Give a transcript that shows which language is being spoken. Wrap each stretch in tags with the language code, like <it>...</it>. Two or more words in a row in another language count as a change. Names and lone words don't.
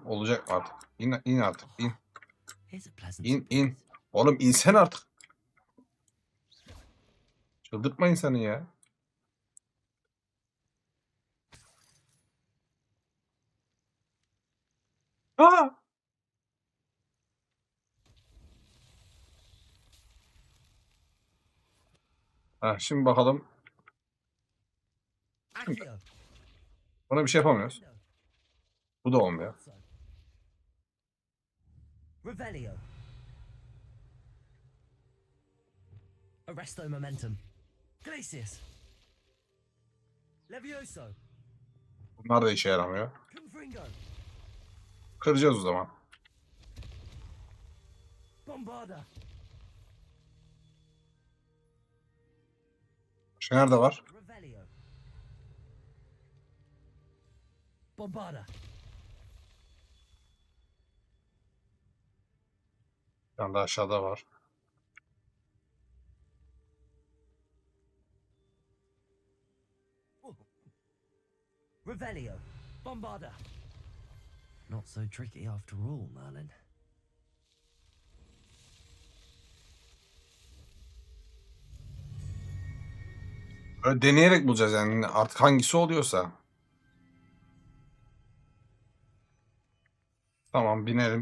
<tr>Olacak mı artık? İn artık. İn.</tr> <en>Here's a pleasant</en> <tr>İn. Oğlum insen artık. Çıldırtma insanı ya. Aa! Ha, şimdi bakalım.</tr> <la>Accio!</la> <tr>Buna bir şey yapamıyoruz. Bu da olmuyor.</tr> <la>Revelio! Arresto momentum! Glacius! Levioso!</la> <tr>Bunlar da işe yaramıyor.</tr> <la>Confringo!</la> <tr>Kıracağız o zaman.</tr> <la>Bombarda!</la> <tr>Şu nerede var?</tr> <la>Revelio! Bombarda!</la> <tr>Bir tane de aşağıda var.</tr> <la>Revelio! Bombarda!</la> <en>Not so tricky after all, Merlin.</en> <tr>Böyle deneyerek bulacağız yani artık hangisi oluyorsa. Tamam binelim.</tr>